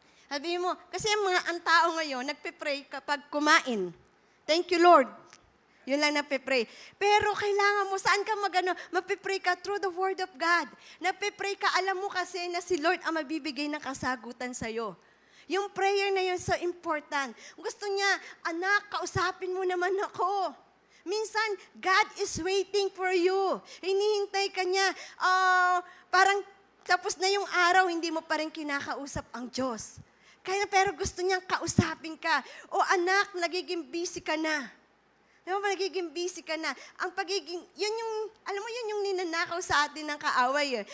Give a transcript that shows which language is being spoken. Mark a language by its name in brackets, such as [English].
[Filipino] Sabi mo, kasi ang tao ngayon, nagpe-pray kapag kumain. [English] Thank you, Lord. [Filipino] Yun lang nape-pray. Pero kailangan mo, saan ka mape-pray ka through the Word of God. Nape-pray ka, alam mo kasi na si Lord ang magbibigay ng kasagutan sa'yo. Yung prayer na yun, [English] so important. [Filipino] Gusto niya, anak, kausapin mo naman ako. Minsan, [English] God is waiting for you. [Filipino] Hinihintay ka niya. Parang tapos na yung araw, hindi mo pa rin kinakausap ang Diyos. Pero gusto niyang kausapin ka. Anak, nagiging busy ka na. Nagiging busy ka na. Ang pagiging, yun yung ninanakaw sa atin ng kaaway.